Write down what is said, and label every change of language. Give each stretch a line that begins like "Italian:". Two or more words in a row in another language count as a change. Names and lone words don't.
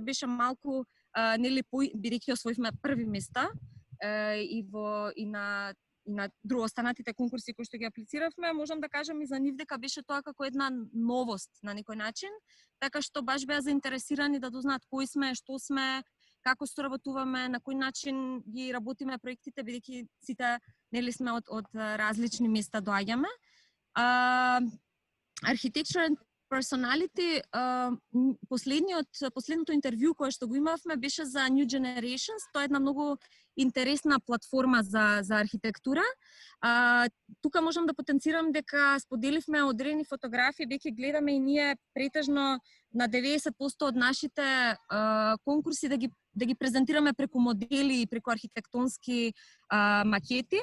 Macedonian: кажам исто дека беше малку нели бидејќи освоивме први места, и на другостанатите конкурси кои што ги аплициравме, можам да кажам и за нив дека беше тоа како една новост на некој начин, така што баш беа заинтересирани да дознаат кои сме, што сме, како соработуваме, на кој начин ги работиме проектите, бидејќи сите нели сме од различни места доаѓаме. Architecture and Personality, последното интервју кое што го имавме беше за New Generations. Тоа е една многу интересна платформа за архитектура. Тука можам да потенцирам дека споделивме одредени фотографии, веќе гледаме и ние претежно на 90% од нашите конкурси да ги презентираме преку модели и преку архитектонски макети.